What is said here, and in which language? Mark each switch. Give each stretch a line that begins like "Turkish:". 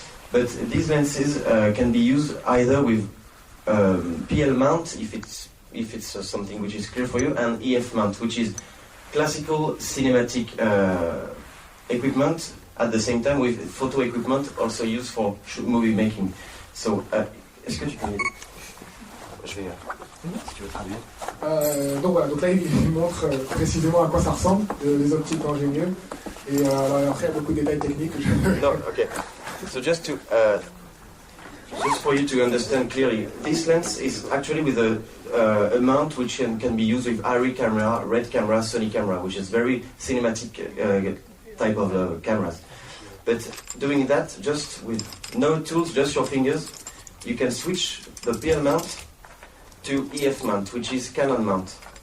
English: But these lenses can be used either with PL mount, if it's something which is clear for you, and EF mount, which is classical cinematic equipment. At the same time, with photo equipment also used for movie making.
French: So, est-ce que tu peux m'aider? Je vais. Si tu veux traduire. Donc voilà, donc là il montre précisément à quoi ça ressemble, les optiques Ingénieux. Et alors après il y a beaucoup de détails techniques que je...
English: No, okay. So just for you to understand clearly, this lens is actually with a mount which can be used with ARRI camera, RED camera, Sony camera, which is very cinematic type of cameras. But doing that just with no tools, just your fingers, you can switch the PL mount to EF mount, which is Canon mount.